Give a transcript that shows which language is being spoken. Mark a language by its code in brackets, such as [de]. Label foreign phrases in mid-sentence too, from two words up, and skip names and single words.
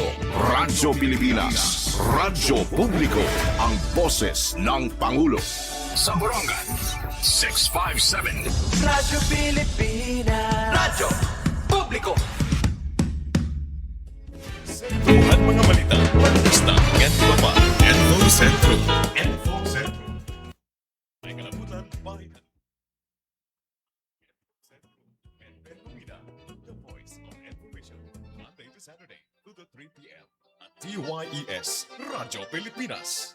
[tl] Radyo Pilipinas. Radyo Publiko. Ang boses ng Pangulo. Sa Borongan, 657. Radyo Pilipinas. Radyo Publiko. [war] Tuhan mga balita, basta, at baba, Info Centro. Info Centro. May kalabutan, bayan. [en] The voice of information, Monday to Saturday, 2 to 3 p.m. at TYES, Radyo Pilipinas.